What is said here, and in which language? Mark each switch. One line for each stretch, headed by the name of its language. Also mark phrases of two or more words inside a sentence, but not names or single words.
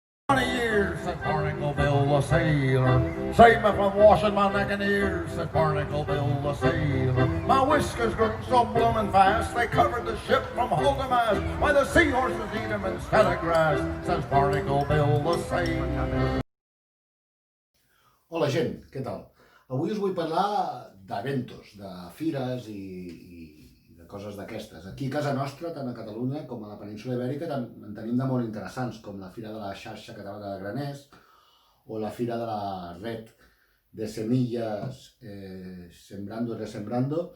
English: 20 years, said Barnacle Bill the sailor. Save me from washing my neck and ears, said Barnacle Bill the sailor. My whiskers grew so bloomin' fast, they covered the ship from hull to mast. Why the seahorses eat 'em instead of grass, says Barnacle Bill the sailor.
Catalan: Hola gent, què tal? Avui us vull parlar d'eventos, de fires i de coses d'aquestes. Aquí a casa nostra, tant a Catalunya com a la península Ibèrica, en tenim de molt interessants, com la Fira de la Xarxa Catalana de Graners o la Fira de la Red de Semilles Sembrando y Resembrando.